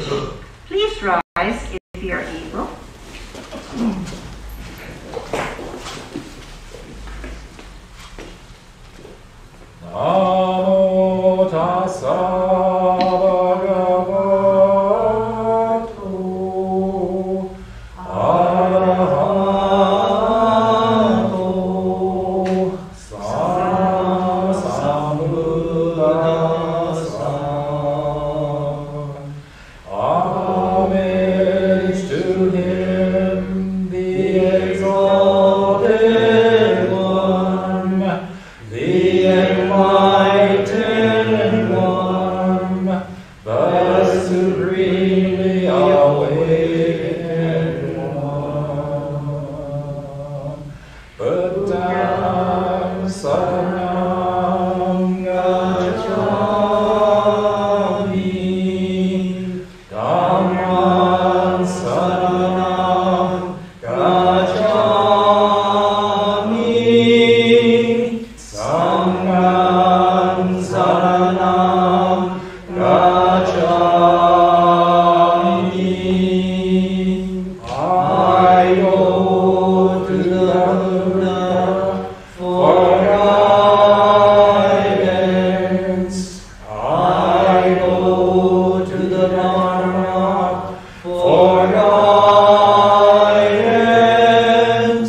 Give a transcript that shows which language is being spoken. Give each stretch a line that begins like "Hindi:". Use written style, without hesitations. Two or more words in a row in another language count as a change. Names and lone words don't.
English: Please rise if you are able.
Pali: Namo tassa bhagavato arahato sambuddhassa.
English: Amen to him, the exalted one, the enlightened one, the supremely awakened one.
Pali: Buddham saranam gacchami, Dhammam saranam gacchami, Sangham saranam gacchami.
English: I go to the Buddha for guidance. I go to the Dharma for guidance.